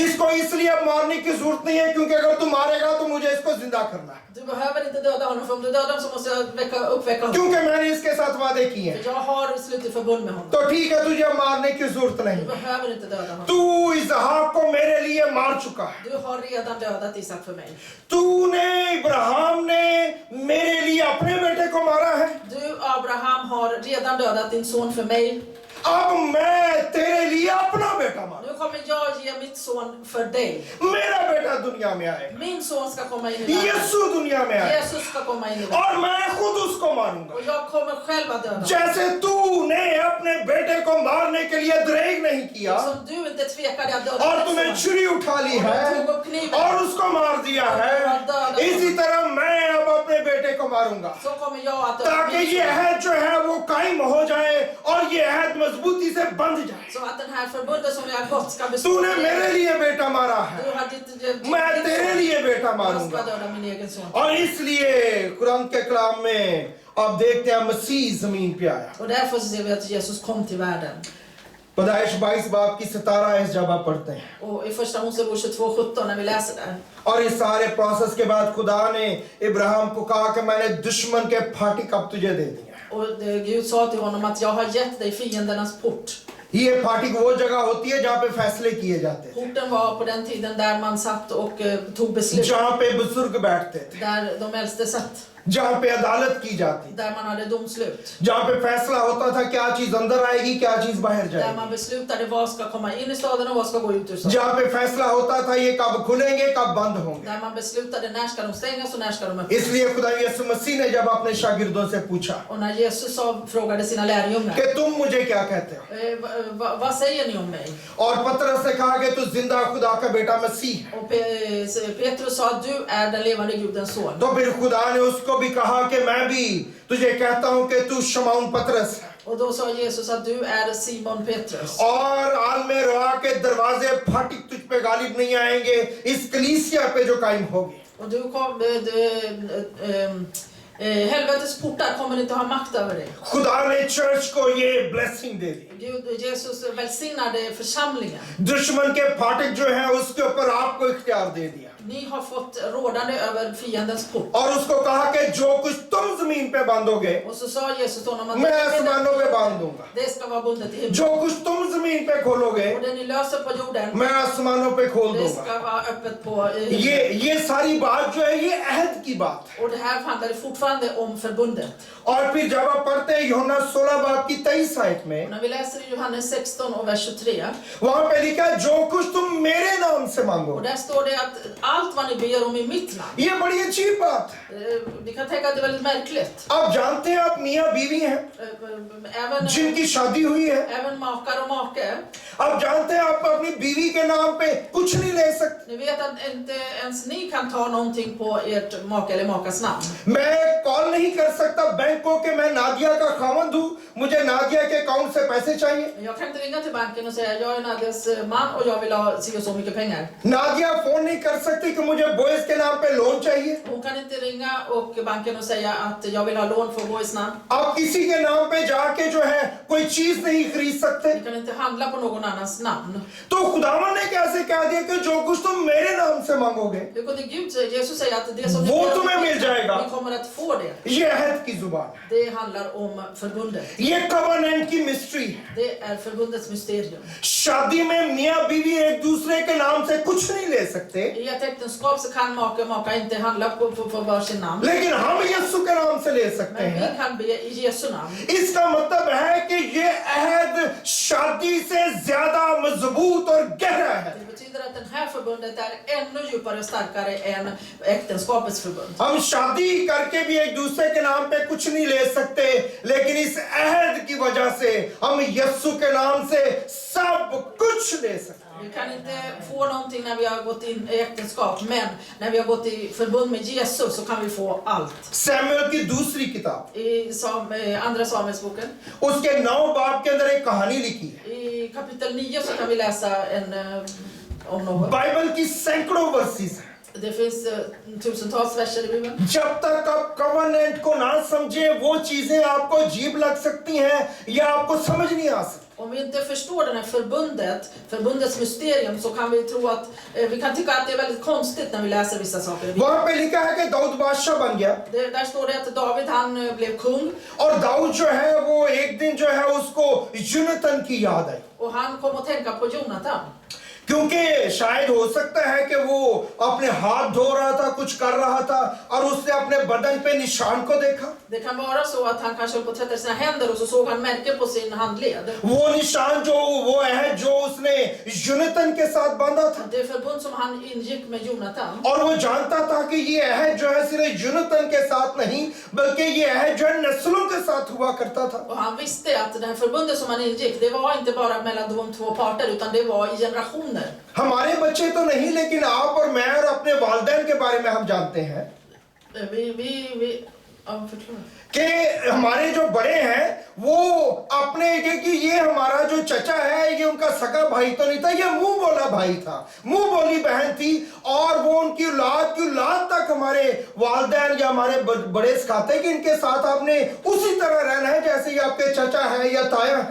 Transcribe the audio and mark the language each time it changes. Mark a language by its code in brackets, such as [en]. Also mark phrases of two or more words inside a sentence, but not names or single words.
[ur] اس لیے اب مارنے کی ضرورت نہیں ہے، کیونکہ اگر تو مارے گا تو مجھے اس کو زندہ کرنا ہے, [sv] Du behöver inte döda honom, för om du dödar honom så måste jag uppväcka honom. [ur] کیونکہ میں نے اس کے ساتھ وعدے کیے ہیں. [sv] För jag har slutit förbund med honom. [ur] تو ٹھیک ہے، تجھے اب مارنے کی ضرورت [sv] Du [ur] नहीं, [sv] behöver inte döda honom. [ur] تو اسحاق کو میرے لیے مار چکا ہے. [sv] Du har redan dödat Isak för mig. [ur] تو نے ابراہیم نے میرے لیے اپنے بیٹے کو مارا ہے, [sv] Du, Abraham, har redan dödat din son för mig. [ur] اب میں تیرے لیے اپنا بیٹا ماروں. [sv] Nu kommer jag ge mitt son för dig. [ur] میرا بیٹا دنیا میں آئے, [sv] Min son ska komma in i världen. [ur] یسوع دنیا میں آئے, [sv] Jesus ska komma in i världen. [ur] اور میں خود اس کو ماروں گا. [sv] Och jag kommer själv att döda honom. [ur] جیسے تو نے اپنے بیٹے کو مارنے کے لیے دریغ نہیں کیا [sv] Som du inte tvekade att döda [ur] और [sv] din [ur] तूने [sv] son. [ur] چھری اٹھا لی ہے اور اس کو مار دیا ہے، اسی طرح میں اب اپنے بیٹے کو ماروں گا, [sv] Så kommer jag att döda [ur] ताकि [sv] min [ur] ये [sv] son. [ur] عہد جو ہے وہ قائم ہو جائے اور یہ عہد مضبوطی سے بندھ جائے. [sv] Så att den här förbundet som vi har gått ska bestå. [ur] تو نے میرے لیے بیٹا مارا ہے, [sv] Du har ditt [ur] میں تیرے لیے بیٹا [sv] Jag ska [ur] मारूंगा। [sv] döda min egen son. [ur] اور اس لیے قرآن کے کلام میں اب دیکھتے ہیں مسیح زمین پہ آیا. [sv] Och därför så ser vi att Jesus kom till världen. [ur] پیدائش 22 باب کی 17 اس جب آپ پڑھتے ہیں, [sv] Och i första Mosebok 22:17 när vi läser där. [ur] اور اس سارے پروسیس کے بعد خدا نے ابراہیم کو کہا کہ میں نے دشمن کے پھاٹک اب تجھے دے دیا. [sv] Och Gud sa till honom att jag har gett dig fiendernas port. [ur] یہ پھاٹک وہ جگہ ہوتی ہے جہاں پہ فیصلے کیے جاتے تھے, [sv] Porten var på den tiden där man satt och tog beslut. [ur] جہاں پہ بزرگ بیٹھتے تھے, [sv] Där de äldste satt. [ur] جہاں پہ عدالت کی جاتی, [sv] Där man hade domslut. [ur] جہاں پہ فیصلہ ہوتا تھا کیا چیز اندر آئے گی کیا چیز باہر [sv] Där [ur] जाएगी, [sv] man beslutade vad ska komma in i staden och vad ska gå ut ur staden. [ur] جہاں پہ فیصلہ ہوتا تھا یہ کب کھلیں گے کب بند ہوں گے. [sv] Där man beslutade när ska de stängas och när ska de öppnas. [ur] اس لیے خدا یسوع مسیح نے جب اپنے شاگردوں سے پوچھا [sv] Och när Jesus frågade sina lärjungar. [ur] کہ تم مجھے کیا کہتے ہو, [sv] Vad säger ni om mig? [ur] اور پطرس نے کہا کہ تو زندہ خدا کا بیٹا مسیح ہے, [sv] Och Petrus sa att du är den levande Gudens son. [ur] تو پھر خدا نے اس کو بھی کہا کہ میں بھی تجھے کہتا ہوں کہ تو شمعون پطرس ہے, [sv] Och då sa Jesus att du är Simon Petrus. [ur] اور عالم رواح کے دروازے پھاٹک تجھ پہ غالب نہیں آئیں گے اس کلیسیا پہ جو قائم ہوگی. [sv] Och du kom, helvetets portar kommer inte ha makt över dig. [ur] خدا نے چرچ کو یہ بلیسنگ دے دی, [sv] Gud, Jesus välsignade församlingen. [ur] دشمن کے پھاٹک جو ہے اس کے اوپر آپ کو اختیار دے دیا, [sv] Ni har fått rådande över fiendens port. [ur] اور اس کو کہا کہ جو کچھ تم زمین پہ باندھو گے [sv] Och så sa Jesus till honom att [ur] میں آسمانوں پہ باندھ دوں گا, [sv] det ska vara bundet i himlen. [ur] جو کچھ تم زمین پہ کھولو گے [sv] Och det ni löser på jorden, [ur] میں آسمانوں پہ کھول [sv] det [ur] दूंगा। [sv] ska vara öppet på himlen. [ur] یہ ساری بات جو ہے یہ عہد کی بات ہے. [sv] Och det här handlar fortfarande om förbundet. [ur] اور پھر جب آپ پڑھتے ہیں یوحنا 16 باب کی 23 آیت میں, [sv] Och när vi läser i Johannes 16 och vers 23. [ur] وہاں پہ لکھا ہے جو کچھ تم میرے نام سے مانگو. [sv] Och där står det att allt vad ni ber om i mitt namn. [ur] یہ بڑی اچھی بات ہے. [sv] Ni kan tänka att det är väldigt märkligt. [ur] آپ جانتے ہیں آپ میاں بیوی ہیں جن کی شادی ہوئی ہے, [sv] Även makar och make. [ur] آپ جانتے ہیں آپ اپنی بیوی کے نام پہ کچھ نہیں لے سکتے. [sv] Ni vet att inte ens ni kan ta någonting på ert make eller makas namn. [ur] میں کال نہیں کر سکتا بینک کو کہ میں نادیہ کا خاوند ہوں، مجھے نادیہ کے اکاؤنٹ سے پیسے چاہییں. [sv] Jag kan inte ringa till banken och säga jag är Nadias man och jag vill ha si och så mycket pengar. [ur] نادیہ فون نہیں کر سکتی کہ مجھے بوائز کے نام پہ لون چاہیے. [sv] Hon kan inte ringa och banken och säga att jag vill ha lån för Boys namn. [ur] آپ کسی کے نام پہ جا کے جو ہے کوئی چیز نہیں خرید سکتے. [sv] Ni kan inte handla på någon annans namn. [ur] تو خداوند نے کیسے کہہ دیا کہ جو کچھ تم میرے نام سے مانگو گے [sv] Hur kunde Gud säga? Jesus säger att det som ni [ur] वो [sv] ber om [ur] تمہیں مل جائے گا. [sv] ni kommer att få det. [ur] یہ عہد کی زبان ہے, [sv] Det handlar om förbundet. [ur] یہ کوویننٹ کی مسٹری ہے. [sv] Det är förbundets mysterium. [ur] شادی میں میاں بیوی ایک دوسرے کے نام سے کچھ نہیں لے سکتے, [sv] I ett äktenskap så kan make och maka inte handla på varsin namn. [ur] لیکن ہم یسوع کے نام سے لے سکتے [sv] Men vi [ur] हैं। [sv] kan be i Jesu namn. [ur] اس کا مطلب ہے کہ یہ عہد شادی سے زیادہ مضبوط اور گہرا ہے. [sv] Det betyder att det här förbundet är ännu djupare och starkare än äktenskapets förbund. [ur] ہم شادی کر کے بھی ایک دوسرے کے نام پہ کچھ نہیں لے سکتے، لیکن اس عہد کی وجہ سے ہم یسوع کے نام سے سب کچھ لے سکتے ہیں. [sv] Vi kan inte få någonting när vi har gått in i äktenskap, men när vi har gått i förbund med Jesus så kan vi få allt. [ur] سیموئیل کی دوسری کتاب [sv] I andra Samuelsboken, [ur] اس کے 9 باب کے اندر ایک کہانی لکھی ہے. [sv] i kapitel 9 så kan vi läsa om något. [ur] بائبل کی سیکڑوں ورسز ہیں. [sv] Det finns tusentals verser i Bibeln. [ur] جب تک آپ کوویننٹ کو نہ سمجھے وہ چیزیں آپ کو عجیب لگ سکتی ہیں یا آپ کو سمجھ نہیں آ سکتی. [sv] Om Om vi inte förstår det här förbundets mysterium, så kan vi tro att vi kan tycka att det är väldigt konstigt när vi läser vissa saker. [ur] وہاں پہ لکھا ہے کہ داؤد بادشاہ بن گیا [sv] Där står det att David han blev kung, [ur] اور داؤد جو ہے وہ ایک دن جو ہے اس کو یونتن کی یاد آئی, [sv] och han kom att tänka på Jonatan. [ur] کیونکہ شاید ہو سکتا ہے کہ وہ اپنے ہاتھ دھو رہا تھا، کچھ کر رہا تھا اور اس نے اپنے بدن پہ نشان کو دیکھا. [sv] Det kan vara så att han kanske höll på att tvätta sina händer och så såg han märke på sin handled. [ur] وہ نشان جو اس نے یونتن کے ساتھ باندھا تھا, [sv] Det förbund som han ingick med Jonatan. [ur] اور وہ جانتا تھا کہ یہ عہد جو ہے صرف یونتن کے ساتھ نہیں بلکہ یہ عہد جو ہے نسلوں کے ساتھ ہوا کرتا تھا. [sv] Och han visste att det här förbundet som han ingick, det var inte bara mellan de två parter, utan det var i generationer. [ur] ہمارے بچے تو نہیں، لیکن آپ اور میں اور اپنے والدین کے بارے میں ہم جانتے ہیں کہ ہمارے جو بڑے ہیں وہ اپنے یہ ہمارا جو چچا ہے، یہ ان کا سگا بھائی تو نہیں تھا، یہ منہ بولا بھائی تھا، منہ بولی بہن تھی، اور وہ ان کی اولاد تک ہمارے والدین یا ہمارے بڑے سکھاتے کہ ان کے ساتھ آپ نے اسی طرح رہنا ہے جیسے یہ آپ کے چچا ہے یا تایا ہے.